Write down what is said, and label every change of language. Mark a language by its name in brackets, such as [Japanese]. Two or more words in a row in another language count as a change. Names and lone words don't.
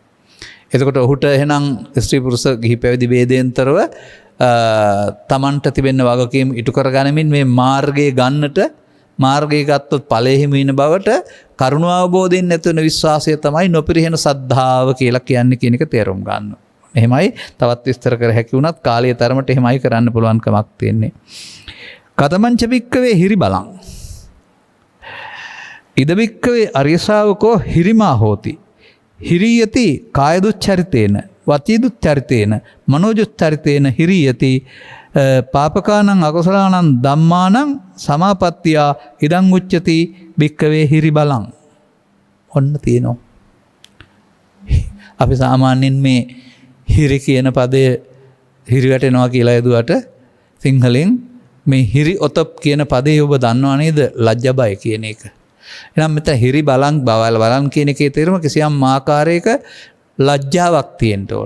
[Sinhala] එතකොට ඔහුට එහෙනම් ස්ත්‍රී පුරුෂ ගිහි පැවිදි ભેදයෙන්තරව තමන්ට තිබෙන්න වගකීම් ඉටු කරගනිමින් මේ මාර්ගයේ ගන්නට මාර්ගය ගත්තොත් ඵලෙහිම ඉන බවට කරුණ අවබෝධයෙන් නැතුන විශ්වාසය තමයි නොපිරිහෙන සද්ධාව කියලා කියන්නේ කියන එක තේරුම් ගන්න. එහෙමයි තවත් විස්තර කර හැකි වුණත් කාලය තරමට එහෙමයි කරන්න පුළුවන් කමක් තියෙන්නේ. [Pali] කතමංච භික්කවේ හිරි බලං. ඉද භික්කවේ අරිය ශාවකෝ හිරිමා හෝති. හිරියති කාය දුච්චරිතේන වචී දුච්චරිතේන මනෝ දුච්චරිතේන හිරියති පාපකානං අකුසලානං ධම්මානං සමාපත්තියා ඉදං උච්චති භික්කවේ හිරි බලං. [Sinhala] ඔන්න තියෙනවා. අපි සාමාන්‍යයෙන් මේ හිරි කියන පදය හිරි වැටෙනවා කියලා යදුවට සිංහලෙන් මේ හිරි ඔතප් කියන පදේ ඔබ දන්නවා නේද? ලැජ්ජා බය කියන එක. එහෙනම් මෙතන හිරි බලං බලන් කියන එකේ තේරුම කිසියම් ආකාරයක ලැජ්ජාවක් තියෙන්න ඕන.